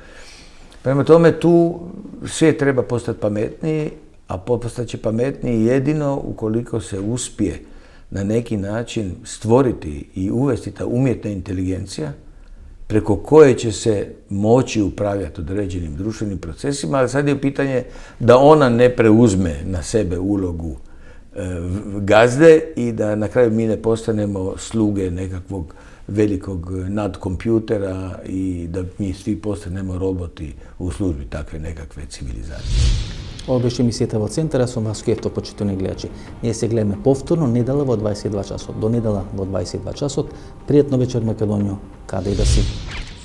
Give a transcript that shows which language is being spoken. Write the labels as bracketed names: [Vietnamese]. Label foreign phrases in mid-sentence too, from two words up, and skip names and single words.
[Serbian] Prema tome, tu svijet treba postati pametniji, a postaće pametniji jedino ukoliko se uspije na neki način stvoriti i uvesti ta umjetna inteligencija preko koje će se moći upravljati određenim društvenim procesima, ali sad je pitanje da ona ne preuzme na sebe ulogu gazde i da na kraju mi ne postanemo sluge nekakvog velikog nadkompjutera i da mi svi postanemo roboti u službi takve nekakve civilizacije. [Macedonian] Ова беше емисијата во Центар, јас сум Васко Ефтов, почитувани гледачи. Ние се гледаме повторно недела во 22 часот. До недела во 22 часот. Пријатно вечер, Македонијо, каде и да си.